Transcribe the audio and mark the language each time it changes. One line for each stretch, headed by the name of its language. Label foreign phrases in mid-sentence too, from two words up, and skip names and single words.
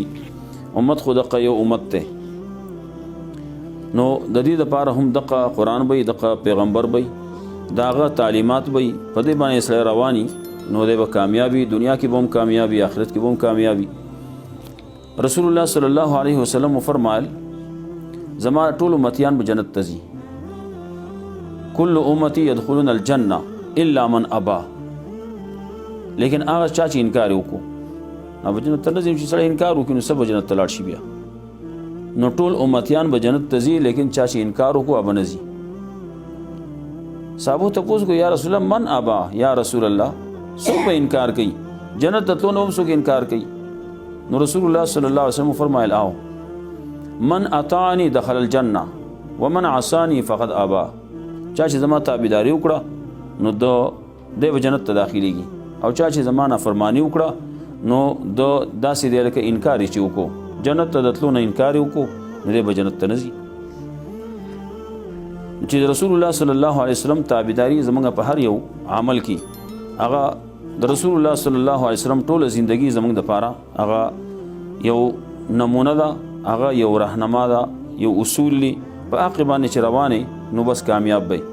Pashto: امت خو دغه یو امت ته نو د دې لپاره هم دغه قرآن به دغه پیغمبر به داغه تعلیمات به په دې باندې سره رواني نو د کامیابی دنیا کې به هم کامیابی آخرت کې به هم کامیابی. رسول الله
Arabic: صلی الله علیه وسلم
Pashto: فرمایل زما ټول امتیان به جنت ته ځي.
Arabic: کل امتی يدخلون الجنه الا من ابا.
Pashto: لیکن هغه چا چې انکار وکړو هغه جنت ته نه ځي. چې سړی انکار وکړي نو سب جنت ته لاړ شي. بیا نو ټول امتیان به جنت ته ځي لیکن چا چې انکار وکړو هغه نه ځي. صحابه تپوس کو
Arabic: یا رسول الله من ابا یا رسول الله
Pashto: سو به انکار کوي جنت ته نو هم سو انکار کوي. نو رسول الله
Arabic: صلی الله علیه وسلم
Pashto: فرمایل
Arabic: آو من اطاعنی دخل الجنه ومن عصانی فقد ابا.
Pashto: چا چې زما تابعداري وکړه نو د جنت ته داخليږي او چا چې زما نافرمانی وکړه نو د داسې دی لکه انکار چې وکړو جنت ته دتلو نه انکار وکړو نو د جنت ته نه ځي. چې رسول الله
Arabic: صلی الله علیه وسلم
Pashto: تابعداري زمونږ په هر یو عمل کې هغه د رسول الله
Arabic: صلی الله علیه وسلم
Pashto: ټول ژوندۍ زمونږ د پاره هغه یو نمونه ده هغه یو راهنما ده یو اصول په حق باندې چې روانې نو بس کامیاب وي.